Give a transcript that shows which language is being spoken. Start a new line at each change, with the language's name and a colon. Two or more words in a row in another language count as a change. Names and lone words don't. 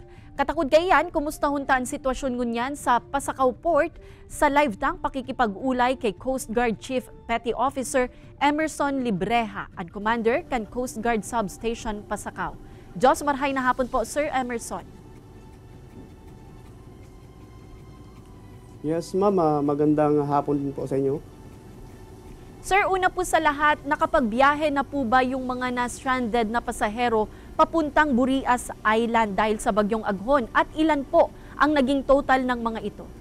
Bikol: Katakod kayan, kumusta hunta ang sitwasyon ngunyan sa Pasakaw Port sa live tang pakikipag-ulay kay Coast Guard Chief Petty Officer Emerson Libreha, ang commander kan Coast Guard Substation Pasakaw. Diyos marhay na hapon po, Sir Emerson. Yes, ma'am.
Filipino: Magandang hapon din po sa inyo. Sir, una po sa lahat, nakapagbiyahe na po ba yung mga na-stranded na pasahero papuntang Burias Island dahil sa bagyong aghon? At ilan po ang naging total ng mga ito?